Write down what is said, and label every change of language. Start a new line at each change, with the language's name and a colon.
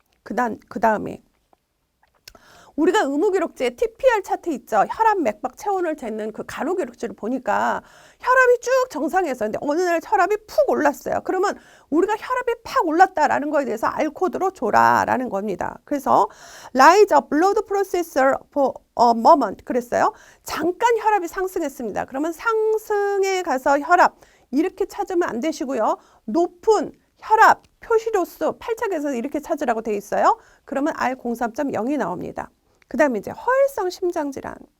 Korean: 그 다음에 우리가 의무기록지에 TPR 차트 있죠. 혈압 맥박 체온을 재는 그 간호기록지를 보니까 혈압이 쭉 정상이었어요. 근데 어느 날 혈압이 푹 올랐어요. 그러면 우리가 혈압이 팍 올랐다라는 거에 대해서 알코드로 줘라라는 겁니다. 그래서
English: Rise of blood pressure for a moment
Korean: 그랬어요. 잠깐 혈압이 상승했습니다. 그러면 상승에 가서 혈압 이렇게 찾으면 안 되시고요. 높은 혈압 표시도수 8차에서 이렇게 찾으라고 돼 있어요. 그러면 R03.0이 나옵니다. 그 다음에 이제 허혈성 심장질환.